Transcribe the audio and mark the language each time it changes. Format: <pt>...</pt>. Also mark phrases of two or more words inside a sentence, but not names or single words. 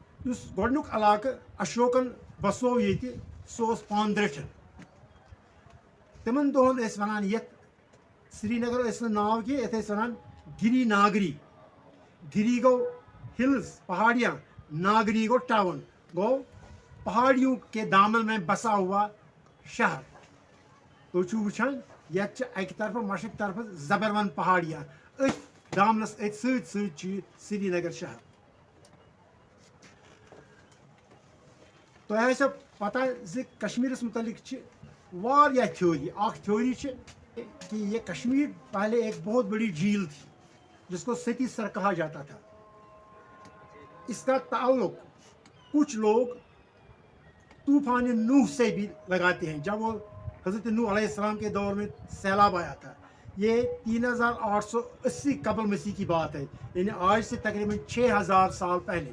<ks>یُس گۄڈنیُک علاقہٕ اشوکن بسو ییٚتہِ سُہ اوس پاندرٛٹھن. تِمن دۄہن ٲسۍ وَنان یَتھ سرینگر ٲسۍ نہٕ ناو کینٛہہ، یَتھ ٲسۍ وَنان گِری ناگری. گِری گوٚو ہلز پہاڑیاں، ناگری گوٚو ٹاؤن، گوٚو</ks> <ur>پہاڑیوں کے دامن میں بسا ہوا شہر.</ur> <ks>تُہۍ چھِو وٕچھان یَتھ چھِ اَکہِ طرفہٕ مشرق طرفہٕ زبروَن پہاڑیاں، أتھۍ دامنس أتھۍ سۭتۍ سۭتۍ چھُ یہِ سرینگر شہر. تۄہہِ آسیو پتہ زِ کشمیٖرس متعلق چھِ واریاہ تھیوری. اکھ تھیوری چھِ</ks> <ur>کہ یہ کشمیر پہلے ایک بہت بڑی جھیل تھی جس کو ستی سر کہا جاتا تھا. اس کا تعلق کچھ لوگ طوفان نوح سے بھی لگاتے ہیں. جب وہ حضرت نوح علیہ السلام کے دور میں سیلاب آیا تھا، یہ 3880 قبل مسیح کی بات ہے، یعنی آج سے تقریباً 6000 سال پہلے.</ur>